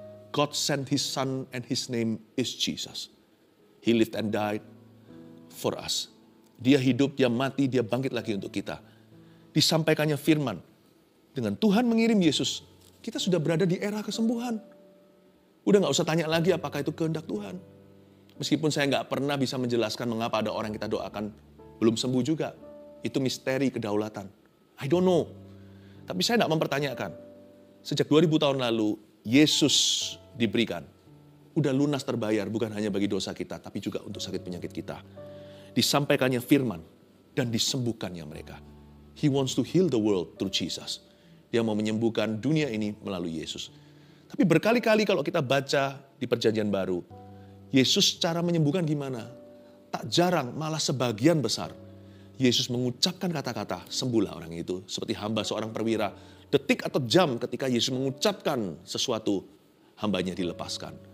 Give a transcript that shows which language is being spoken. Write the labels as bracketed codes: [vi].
[en] God sent His Son and His name is Jesus. He lived and died for us. [id] Dia hidup, dia mati, dia bangkit lagi untuk kita. Disampaikannya firman. Dengan Tuhan mengirim Yesus, kita sudah berada di era kesembuhan. Udah gak usah tanya lagi apakah itu kehendak Tuhan. Meskipun saya gak pernah bisa menjelaskan mengapa ada orang yang kita doakan belum sembuh juga. Itu misteri kedaulatan. [en] I don't know. [id] Tapi saya tidak mempertanyakan. Sejak 2000 tahun lalu, Yesus diberikan. Udah lunas terbayar, bukan hanya bagi dosa kita, tapi juga untuk sakit penyakit kita. Disampaikannya firman, dan disembuhkannya mereka. [en] He wants to heal the world through Jesus. [id] Dia mau menyembuhkan dunia ini melalui Yesus. Tapi berkali-kali kalau kita baca di Perjanjian Baru, Yesus cara menyembuhkan gimana? Tak jarang, malah sebagian besar. Yesus mengucapkan kata-kata, sembuhlah orang itu. Seperti hamba seorang perwira. Detik atau jam ketika Yesus mengucapkan sesuatu, hambanya dilepaskan.